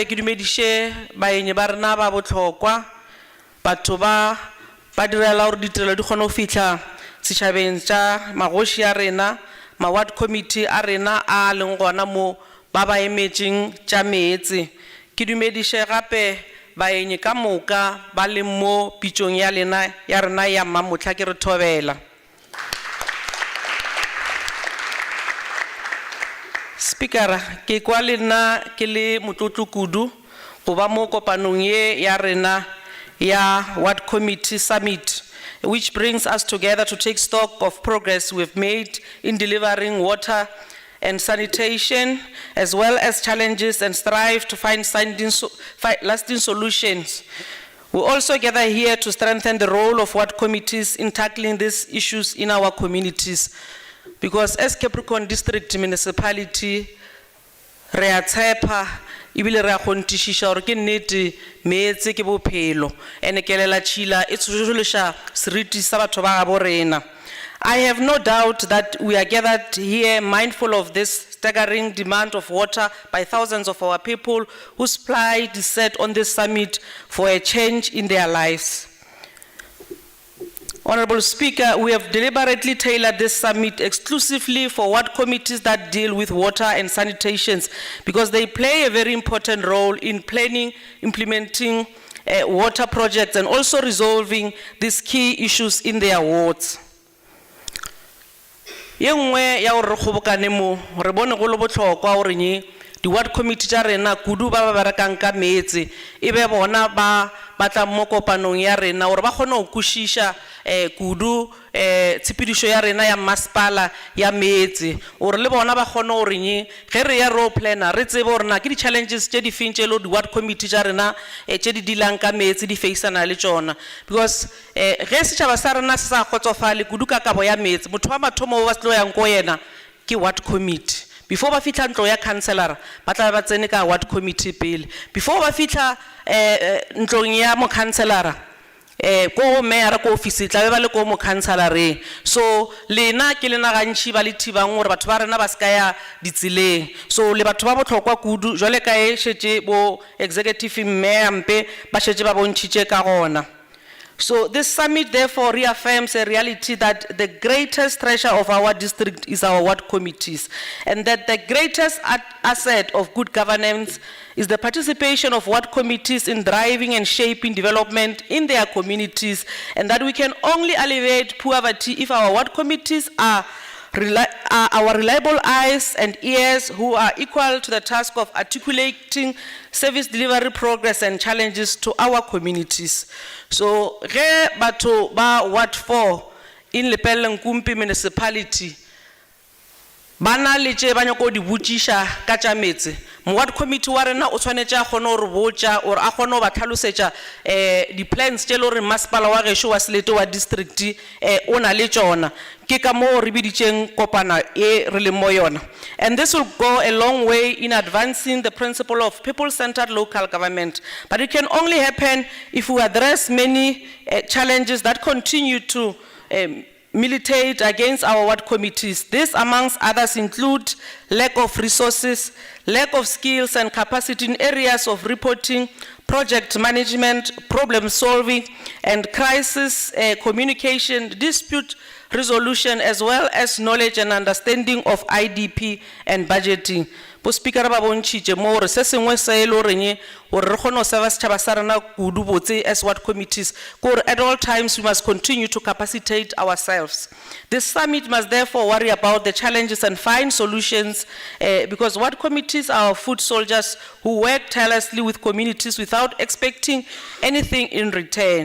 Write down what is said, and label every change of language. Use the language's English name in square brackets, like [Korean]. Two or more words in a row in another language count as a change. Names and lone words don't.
[Northern Sotho] ke dumediše baenyi ba rena ba botlhokwa batho ba direla gore ditirelo di kgone go fitlha setšhabeng tša magoši a rena ma-ward committee a rena a leng gona mo ba ba emetšeng tša meetse ke dumediše gape baenyi ka moka ba leng mo pitšong ya rena ya mmamotla ke re thobela speakera ke kwa le nna ke le motlotlo kudu go ba mo kopanong ye ya rena ya [English] ward committee summit which brings us together to take stock of progress we've made in delivering water and sanitation, as well as challenges, and strive to find lasting solutions. We also gather here to strengthen the role of ward committees in tackling these issues in our communities. Because as Capricorn District Municipality, [Northern Sotho] re a tshepa ibile re a gontišiša gore ke nnete meetse ke bophelo ene ke lela tšhila e tšhošološa seriti sa batho ba gabo rena. [English] I have no doubt that we are gathered here mindful of this staggering demand of water by thousands of our people whose plight is set on this summit for a change in their lives. Honorable Speaker, we have deliberately tailored this summit exclusively for ward committees that deal with water and sanitations because they play a very important role in planning, implementing water projects and also resolving these key issues in their wards. [Northern Sotho] Yengwe ya gore khobokane mo re bone go le botlhokwa gore nye di [English] ward committee [Northern Sotho] tsa rena kudu ba ba rekang ka metsi ebe bona ba batla mo kopanong ya rena gore ba kgone go kushisha kudu tshepedišo ya rena ya masepala ya metsi gore le bona ba kgone gore nye ge re ya [English] role planner [Northern Sotho] re tsebe gore na ke di challenges tse di feng tse le di [English] ward committee [Northern Sotho] tsa rena tse di dilang ka metsi di faceana le tsona because ge setšhaba sa rena se sa kgotsofale kudu ka kabo ya metsi motho wa mathomo ba se tlo yang ko yena ke [English] ward committee. [Northern Sotho] Before ba fitla ntlo ya councillor ba tla ba tsene ka [English] ward committee [Northern Sotho] pele before ba fitla ntlong ya mo councillor ko mayor ko office tla ba le ko mo councillor so lena ke lena gantši ba le thibang gore batho ba rena ba ska ya ditseleng so le batho ba botlhokwa kudu jole ka e shetse bo [English] executive mayor [Northern Sotho] mpe ba shetse ba bontšhitše ka gona. [English] So this summit therefore reaffirms a reality that the greatest treasure of our district is our ward committees and that the greatest asset of good governance is the participation of ward committees in driving and shaping development in their communities and that we can only alleviate poverty if our ward committees are our reliable eyes and ears who are equal to the task of articulating service delivery progress and challenges to our communities. So, [Northern Sotho] ge batho ba [English] Ward 4 in Lepelle Northern municipality, [Northern Sotho] bana le tše ba nyako di botšiša ka tša metsi [English] ward committee [Northern Sotho] wa rena o tshwanetse a kgone gore botša or a kgone ba tlhalosetša di plans tše le gore masepala wa gešo wa Selete wa district o na le tšona ke ka moo re biditšeng kopana e re le mo yona. [English] And this will go a long way in advancing the principle of people-centered local government, but it can only happen if we address many challenges that continue to militate against our ward committees. This, amongst others, include lack of resources, lack of skills and capacity in areas of reporting, project management, problem solving, and crisis communication, dispute resolution, as well as knowledge and understanding of IDP and budgeting. [Northern Sotho] Bo speaker ba bontšhitše mo re se sengwe se le goreng gore re kgone go serva setšhaba sa rena kudu botse [English] as ward committees [Northern Sotho] gore [English] at all times we must continue to capacitate ourselves. This summit must therefore worry about the challenges and find solutions because ward committees are our foot soldiers who work tirelessly with communities without expecting anything in return.